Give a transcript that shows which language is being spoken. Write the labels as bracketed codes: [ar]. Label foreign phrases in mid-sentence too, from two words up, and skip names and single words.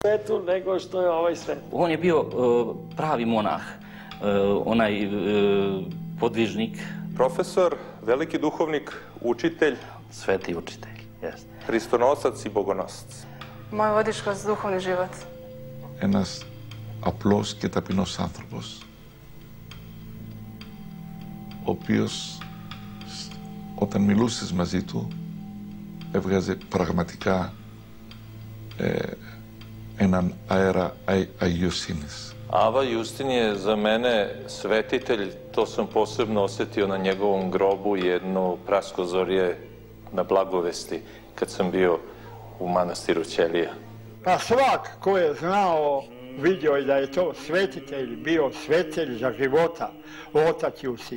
[sr] svetu nego što je ovaj svet. On je bio pravi monah, onaj podvižnik. Profesor, veliki duhovnik, učitelj. Sveti učitelj, jeste. Hristonosac i bogonosac. Moj vodič kroz duhovni život. [el] Ένας απλός και ταπεινός άνθρωπος, ο οποίος όταν μιλούσες μαζί του έβγαζε πραγματικά έναν αέρα αγιοσύνης. [sr] Ava Justin je za mene svetitelj, to sam posebno osjetio na njegovom grobu jedno praskozorje na Blagovesti kad sam bio u manastiru Ćelija. Pa svak ko je znao, vidio je da je to svetitelj, bio svetelj za života, otac Justin.